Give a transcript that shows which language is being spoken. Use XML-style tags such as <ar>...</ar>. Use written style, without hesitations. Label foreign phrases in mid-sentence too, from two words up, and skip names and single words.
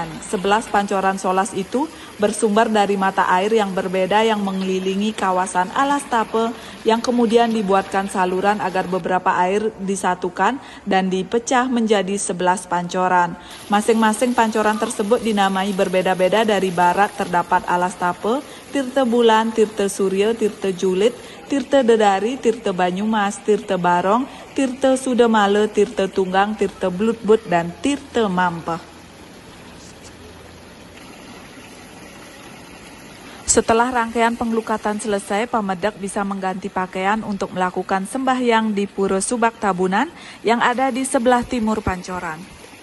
<id>11 pancoran Solas itu bersumber dari mata air yang berbeda yang mengelilingi kawasan Alas Tape yang kemudian dibuatkan saluran agar beberapa air disatukan dan dipecah menjadi 11 pancoran. Masing-masing pancoran tersebut dinamai berbeda-beda. Dari barat terdapat Alas Tape, Tirta Bulan, Tirta Surya, Tirta Julit, Tirta Dedari, Tirta Banyumas, Tirta Barong, Tirta Sudamala, Tirta Tunggang, Tirta Blutbut, dan Tirta Mampah. Setelah rangkaian pengelukatan selesai, pemedak bisa mengganti pakaian untuk melakukan sembahyang di Pura Subak Tabunan yang ada di sebelah timur Pancoran.</id>